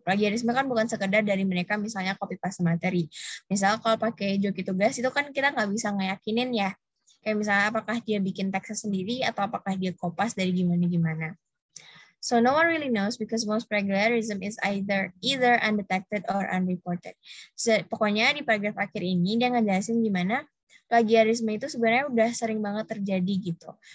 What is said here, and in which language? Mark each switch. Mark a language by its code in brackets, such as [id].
[id] Plagiarisme kan bukan sekedar dari mereka misalnya copy paste materi. Misal kalau pakai joki tugas itu kan kita nggak bisa ngeyakinin ya. Kayak misalnya apakah dia bikin teksnya sendiri atau apakah dia kopas dari gimana-gimana. [en] So no one really knows because most plagiarism is either undetected or unreported. [id] So, pokoknya di paragraf akhir ini dia ngejelasin gimana plagiarisme itu sebenarnya udah sering banget terjadi gitu.